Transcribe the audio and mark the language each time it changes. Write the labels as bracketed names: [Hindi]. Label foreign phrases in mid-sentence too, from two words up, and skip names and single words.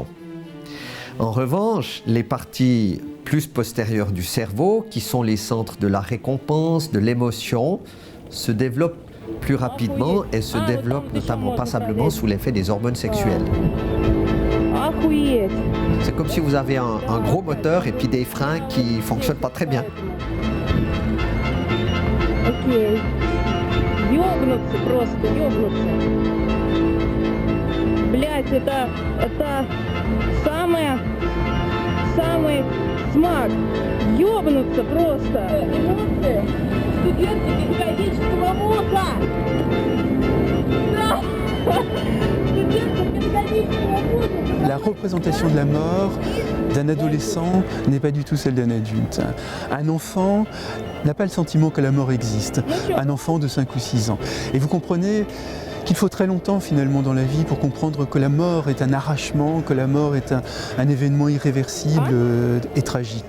[French] En revanche, les parties plus postérieures du cerveau, qui sont les centres de la récompense, de l'émotion, se développent plus rapidement et se développent notamment passablement sous l'effet des hormones sexuelles. C'est comme si vous avez un gros moteur et puis des freins qui ne fonctionnent pas très bien. [Russian] ёбнуться просто, ёбнуться. Блять, это самый смак. Ёбнуться просто. Эмоции студентки педагогического вуза. Да. Студентки педагогического вуза. [French] La représentation de la mort d'un adolescent n'est pas du tout celle d'un adulte. Un enfant n'a pas le sentiment que la mort existe, un enfant de 5 ou 6 ans. Et vous comprenez qu'il faut très longtemps finalement dans la vie pour comprendre que la mort est un arrachement, que la mort est un événement irréversible et tragique.